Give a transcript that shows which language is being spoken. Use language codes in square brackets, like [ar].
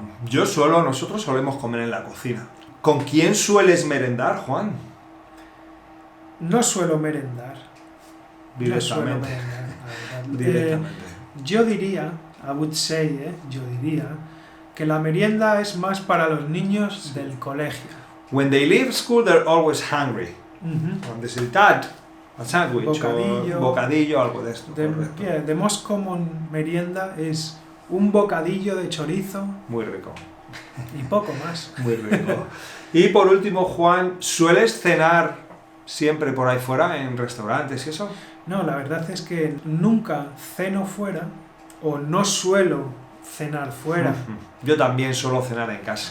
[es] Nosotros solemos comer en la cocina. ¿Con quién sueles merendar, Juan? No suelo merendar. No suelo Directamente. merendar, la verdad. Directamente. Yo diría, yo diría que la merienda es más para los niños del colegio. [en] When they leave school, they're always hungry. Mhm. [es] Cuando dicen, [en] Dad, a sandwich [es] Bocadillo. o bocadillo, algo de esto. correcto. [en] The most common merienda is [es] un bocadillo de chorizo Muy rico. y poco más. Muy rico. Y por último, Juan, ¿sueles cenar siempre por ahí fuera, en restaurantes y eso? No, la verdad es que nunca ceno fuera o no suelo cenar fuera. Yo también suelo cenar en casa,